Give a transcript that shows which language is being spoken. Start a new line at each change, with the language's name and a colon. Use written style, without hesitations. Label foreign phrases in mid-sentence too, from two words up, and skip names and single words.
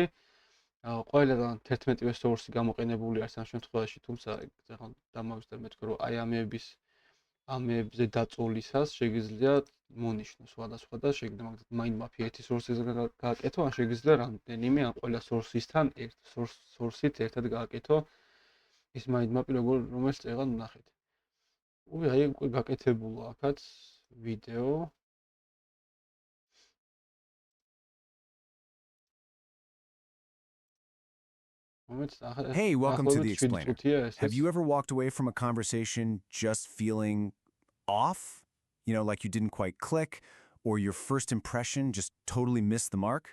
Georgian: ყველგან 11-ვე source-ი გამოყენებული არის ამ შემთხვევაში, თუმცა დამავიწყდა მეთქე რომ აი ამებზე დაწოლისას შეგიძლია მონიშნო სხვადასხვა და შეგიძლია მაგათ
English: mind map-
Georgian: ი ერთი source-ზე გააკეთო, ან შეგიძლია რამდენიმე ან ყველა source-ისთან ერთ source-ით ერთად გააკეთო ის
English: mind map-
Georgian: ი რომელიც წეგან ვნახეთ. აი უკვე გაკეთებულა აქაც ვიდეო.
English: Hey, welcome to The Explainer. Have you ever walked away from a conversation just feeling off? You know, like you didn't quite click, or your first impression just totally missed the mark?